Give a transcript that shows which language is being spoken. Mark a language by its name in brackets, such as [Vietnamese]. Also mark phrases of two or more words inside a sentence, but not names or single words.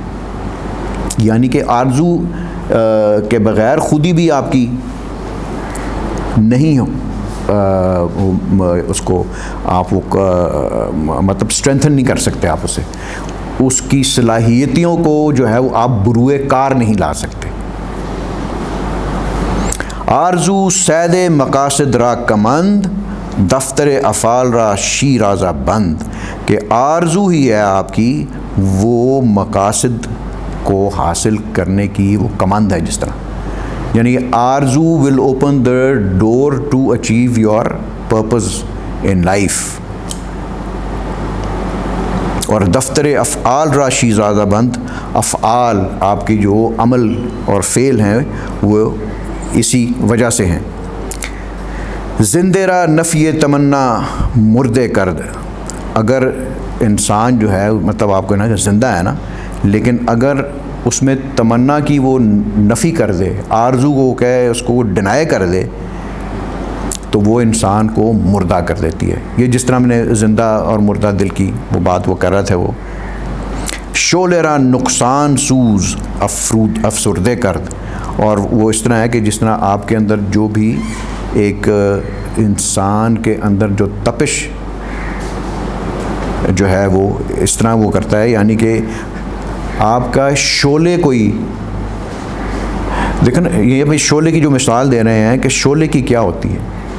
[Urdu] یعنی کہ آرزو کے بغیر خودی بھی آپ کی نہیں ہو, اس کو آپ وہ مطلب اسٹرینتھن نہیں کر سکتے, آپ اسے اس کی صلاحیتوں کو جو ہے وہ آپ بروئے کار نہیں لا سکتے. [Persian] آرزو سید مقاصد را کمند, دفتر افعال را شیرازہ بند. [Urdu] کہ آرزو ہی ہے آپ کی وہ مقاصد کو حاصل کرنے کی وہ کمند ہے, جس طرح یعنی آرزو [English] will open the door to achieve your purpose in life. [Urdu] اور [Persian] دفتر افعال را شیرازہ بند, [Urdu] افعال آپ کی جو عمل اور فعل ہیں وہ اسی وجہ سے ہیں. [Persian] زندے را نفی تمنا مردے کرد. [Urdu] اگر انسان جو ہے مطلب آپ کو نا زندہ ہے نا, لیکن اگر اس میں تمنا کی وہ نفی کر دے, آرزو کو کہے اس کو وہ ڈینائی کر دے, تو وہ انسان کو مردہ کر دیتی ہے. یہ جس طرح میں نے زندہ اور مردہ دل کی وہ بات وہ کر رہا تھا, وہ [Persian] شعلے را نقصان سوز افسردے کرد. [Urdu] اور وہ اس طرح ہے کہ جس طرح آپ کے اندر جو بھی ایک انسان کے اندر جو تپش جو ہے وہ اس طرح وہ کرتا ہے, یعنی کہ آپ کا شعلے کوئی دیکھیں یہ بھائی شعلے کی جو مثال دے رہے ہیں کہ شعلے کی کیا ہوتی ہے.